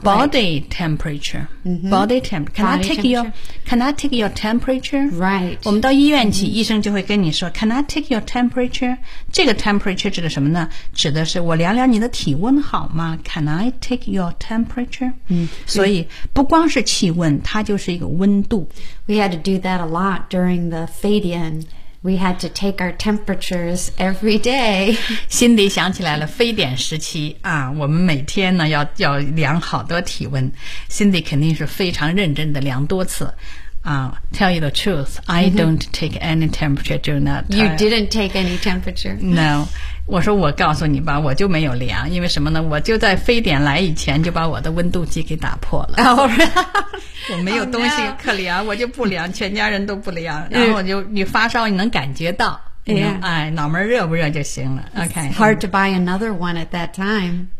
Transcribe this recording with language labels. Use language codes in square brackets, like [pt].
[en] body temperature、body temperature can I take your temperature right [zh] 我们到医院去、医生就会跟你说 [en] can I take your temperature [zh] 这个 temperature 指的什么呢指的是我量量你的体温好吗 can I take your temperature 所以不光是气温它就是一个温度 [en] we had to do that a lot during the Fabian We had to take our temperatures every day. [zh] 心里想起来了非典时期啊，我们每天呢要量好多体温。心里肯定是非常认真的量多次啊。 [en] Tell you the truth, I don't take any temperature during that time. You didn't take any temperature. No. [zh] 我说我告诉你吧，我就没有量，因为什么呢？我就在非典来以前就把我的温度计给打破了。我没有东西可量， [en] oh, no. [zh] 我就不量，全家人都不量。然后你发烧，你能感觉到， [en] yeah. [zh] 哎，脑门热不热就行了。OK， [en] It's hard to buy another one at that time.